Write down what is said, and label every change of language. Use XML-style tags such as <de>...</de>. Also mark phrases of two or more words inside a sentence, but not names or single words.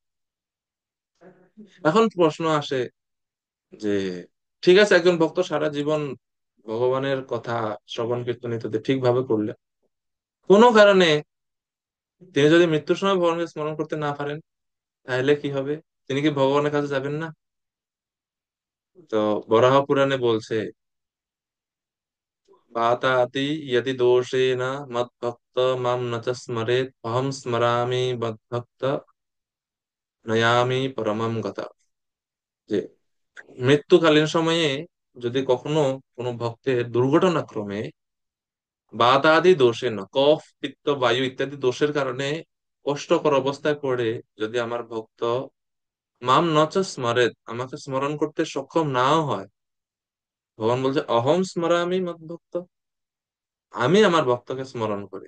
<bn>এখন প্রশ্ন আসে যে ঠিক আছে, একজন ভক্ত সারা জীবন ভগবানের কথা শ্রবণ কীর্তন ইত্যাদি ঠিকভাবে করলে, কোনো কারণে তিনি যদি মৃত্যুর সময় ভগবানকে স্মরণ করতে না পারেন, তাহলে কি হবে? তিনি কি ভগবানের কাছে যাবেন না? তো বরাহ পুরাণে বলছে</bn> <sa>পাতাতি यदि दोषेण मद्भक्त माम न च स्मरेत् अहम स्मरामि मद्भक्त নয়ামি পরমম গতা।</sa> <bn>যে মৃত্যুকালীন সময়ে যদি কখনো কোনো ভক্তের দুর্ঘটনাক্রমে বাতাদি দোষে না, কফ পিত্ত বায়ু ইত্যাদি দোষের কারণে কষ্টকর অবস্থায় পড়ে যদি আমার ভক্ত</bn> <sa>মাম নচ স্মরেত,</sa> <bn>আমাকে স্মরণ করতে সক্ষম নাও হয়, ভগবান বলছে</bn> <sa>অহম স্মরামি মদ্ভক্ত,</sa> <bn>আমি আমার ভক্তকে স্মরণ করি।</bn>